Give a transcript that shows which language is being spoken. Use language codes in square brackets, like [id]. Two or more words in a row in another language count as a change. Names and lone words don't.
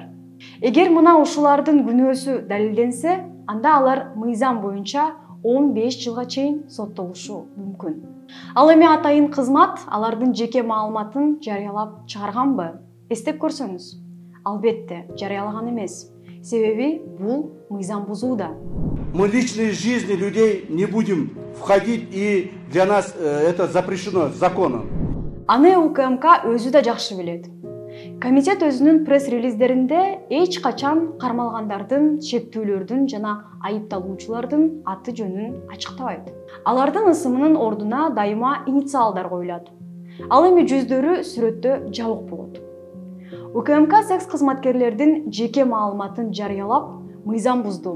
[ky] Эгер мына ушулардын күнөөсү далилденсе, анда алар мыйзам боюнча 15 жылга чейин соттолушу мүмкүн. Ал эми атайын кызмат алардын жеке маалыматын жарыялап чыгарганбы? Эстеп көрсөңүз. Албетте, жарыялаган эмес. Себеби бул мыйзам бузууда. [ru] Мы личные жизни людей не будем входить, и для нас это запрещено законом. [ky] Аны УКМК өзү да жакшы билет. Комитет өзүнүн пресс-релиздеринде эч качан кармалгандардын, шектүүлөрдүн жана айыпталуучулардын аты жөнүн ачыктабайт. Алардын ысымынын ордуна дайыма инициалдар коюлат. Ал эми жүздөрү сүрөттө жабык болот. УКМК секс кызматкерлердин жеке маалыматын жарыялап, мыйзам бузду.